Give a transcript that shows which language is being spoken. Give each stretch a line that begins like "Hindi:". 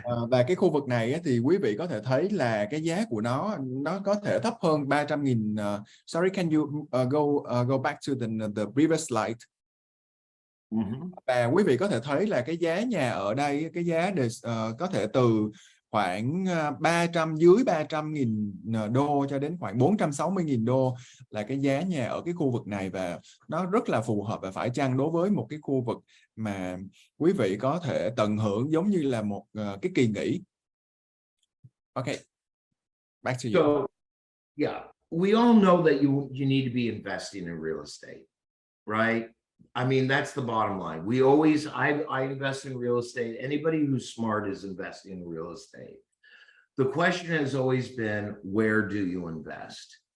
Vietnamese: Và cái khu vực này thì quý vị có thể thấy là cái giá của nó có thể thấp hơn 300.000.
English: Sorry, can you go back to the previous slide?
Vietnamese: Và quý vị có thể thấy là cái giá nhà ở đây, cái giá có thể từ khoảng dưới 300.000 đô cho đến khoảng 460.000 đô là cái giá nhà ở cái khu vực này, và nó rất là phù hợp và phải chăng đối với một cái khu vực mà quý vị có thể tận hưởng giống như là một cái kỳ nghỉ.
English: Okay, back to you. So, yeah, we all know that you need to be investing in real estate, right? I mean, that's the bottom line. I invest in real estate. Anybody who's smart is investing in real estate. The question has always been, where do you invest?